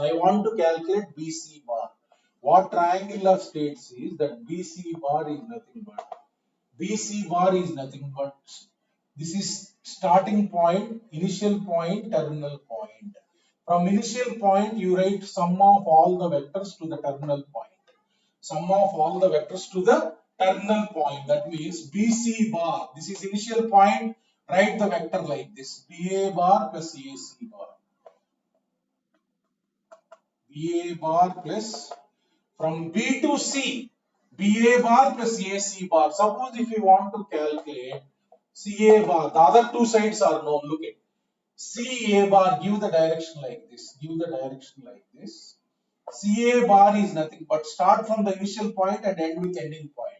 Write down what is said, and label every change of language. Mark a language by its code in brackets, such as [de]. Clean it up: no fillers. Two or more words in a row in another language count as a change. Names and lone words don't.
[en] I want to calculate BC bar. What triangle of states is that BC bar is nothing but BC bar is nothing but this is starting point, initial point, terminal point. From initial point, you write sum of all the vectors to the terminal point. Sum of all the vectors to the terminal point. That means BC bar. This is initial point. Write the vector like this: BA bar plus AC bar. BA bar plus from B to C, BA bar plus AC bar. Suppose if you want to calculate CA bar, the other two sides are known. Look at CA bar, give the direction like this. Give the direction like this. CA bar is nothing but start from the initial point and end with ending point.